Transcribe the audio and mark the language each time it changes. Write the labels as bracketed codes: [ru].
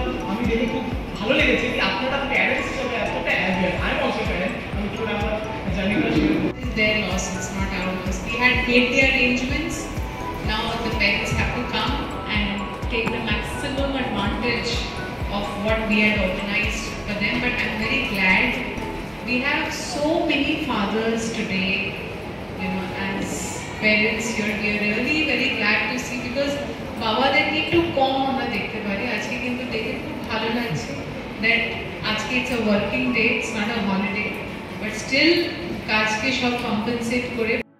[bn] আমি দেখে খুব ভালো লেগেছে যে আপনারা প্যারেন্টস হিসেবে এতটা aware. [en] I am also parent, [bn] আমি পুরো আমার জার্নিটা শেয়ার করব। [en] It's their loss, it's not our loss. We had made the arrangements. Now the parents have to come and take the maximum advantage of what we had organized for them. But I'm very glad we have so many fathers today, you know, as parents here. We are really very glad to see, because [bn] বাবাদেরকে একটু কম আমরা দেখতে পারি। আজকে কিন্তু দেখে খুব ভালো লাগছে দ্যাট আজকে [en] it's a working day, it's not a holiday, but still [bn] কাজকে সব কম্পেনসেট করে